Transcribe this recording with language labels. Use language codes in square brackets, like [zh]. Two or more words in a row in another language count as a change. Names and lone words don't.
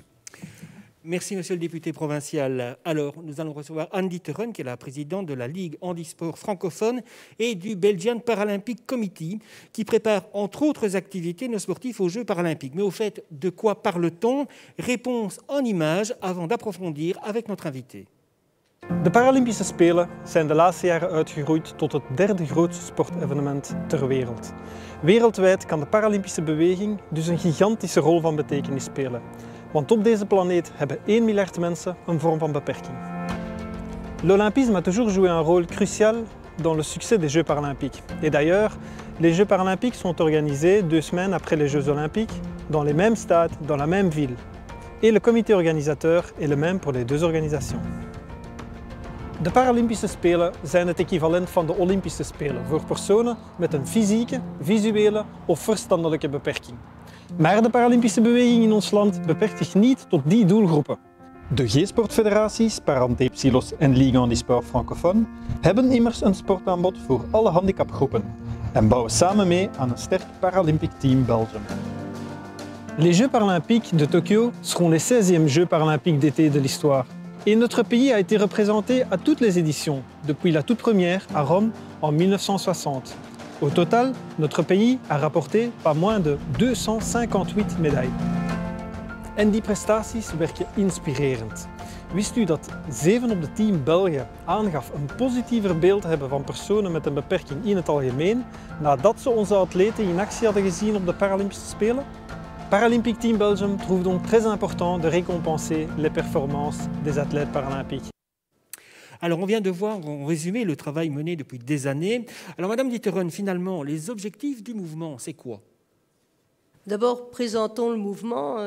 [fr] Merci, monsieur le député provincial. Alors, nous allons recevoir Anne Dieterhen, qui est la présidente de la Ligue handisport francophone et du Belgian Paralympic Committee, qui prépare, entre autres activités, nos sportifs aux Jeux paralympiques. Mais au fait, de quoi parle-t-on? Réponse en images avant d'approfondir avec notre invité. [nl] De Paralympische Spelen zijn de laatste jaren uitgegroeid tot het derde grootste sportevenement ter wereld. Wereldwijd kan de Paralympische beweging dus een gigantische rol van betekenis spelen. Want op deze planeet hebben 1 miljard mensen een vorm van beperking. [fr] L'Olympisme a toujours joué un rôle crucial dans le succès des Jeux paralympiques. Et d'ailleurs, les Jeux paralympiques sont organisés 2 semaines après les Jeux olympiques, dans les mêmes stades, dans la même ville. Et le comité organisateur est le même pour les 2 organisations. [nl] De Paralympische Spelen zijn het equivalent van de Olympische Spelen voor personen met een fysieke, visuele of verstandelijke beperking. Maar de Paralympische beweging in ons land beperkt zich niet tot die doelgroepen. De G-sportfederaties, Parenté Psylos en Ligue Handisport Francophone hebben immers een sportaanbod voor alle handicapgroepen en bouwen samen mee aan een sterk Paralympic Team Belgium. [fr] Les Jeux paralympiques de Tokyo seront les 16e Jeux paralympiques d'été de l'histoire. Et notre pays a été représenté à toutes les éditions, depuis la toute première à Rome en 1960. Au total, notre pays a rapporté pas moins de 258 médailles. [nl] En die prestaties werken inspirerend. Wist u dat 7 op de 10 Belgen aangaf een positiever beeld te hebben van personen met een beperking in het algemeen, nadat ze onze atleten in actie hadden gezien op de Paralympische Spelen? [fr] Paralympic Team Belgium trouve donc très important de récompenser les performances des athlètes paralympiques. Alors, on vient de voir en résumé le travail mené depuis des années. Alors, Madame Dieterhen, finalement, les objectifs du mouvement, c'est quoi? D'abord, présentons le mouvement.